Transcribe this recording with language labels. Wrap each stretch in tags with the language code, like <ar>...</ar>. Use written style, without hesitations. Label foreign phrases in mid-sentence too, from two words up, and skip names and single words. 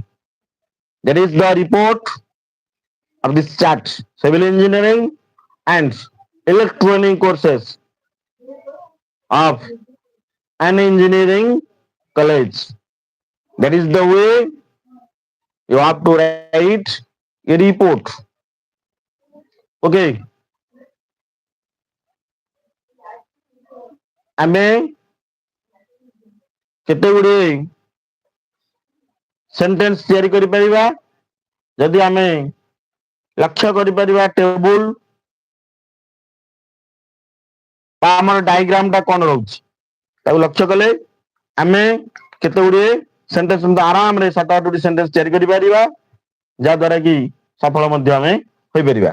<en>That is the report of this chart. Civil engineering and electronic courses of an engineering college. That is the way you have to write a report. Okay.</en> <or>ଆମେ କେତେ ଗୁଡ଼ିଏ ସେଣ୍ଟେନ୍ସ ତିଆରି କରିପାରିବା ଯଦି ଆମେ ଲକ୍ଷ୍ୟ କରିପାରିବା ଟେବୁଲ ବା ଆମର ଡାଇଗ୍ରାମଟା କ'ଣ ରହୁଛି ତାକୁ ଲକ୍ଷ୍ୟ କଲେ ଆମେ କେତେ ଗୁଡ଼ିଏ ସେଣ୍ଟେନ୍ସ ଆରାମରେ 7-8ଟି ସେଣ୍ଟେନ୍ସ ତିଆରି କରିପାରିବା ଯାହାଦ୍ୱାରା କି ସଫଳ ମଧ୍ୟ ଆମେ ହୋଇପାରିବା।</or>